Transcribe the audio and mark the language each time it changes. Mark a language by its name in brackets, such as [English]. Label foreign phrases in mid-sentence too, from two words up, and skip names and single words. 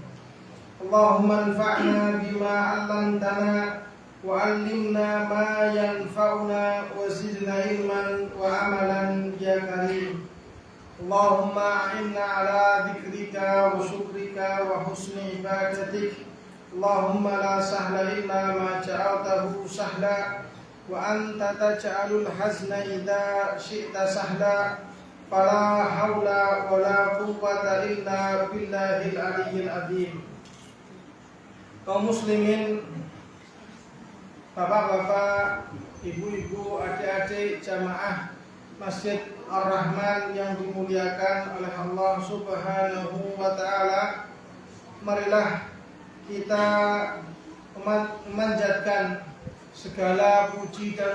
[Arabic] اللهم انفعنا بما علمتنا وعلمنا ما ينفعنا وزدنا علما وعملا يا كريم. اللهم أعنا على ذكرك وشكرك وحسن عبادتك. اللهم لا سهل إلا ما جعلته سهلا وأنت تجعل الحزن إذا شئت سهلا. فلا حول ولا قوة إلا بالله العلي العظيم. [Indonesian] Kaum muslimin, bapak-bapak, ibu-ibu, adik-adik jamaah Masjid Ar-Rahman yang dimuliakan oleh Allah [Arabic] سبحانه وتعالى, [Indonesian] marilah kita memanjatkan segala puji dan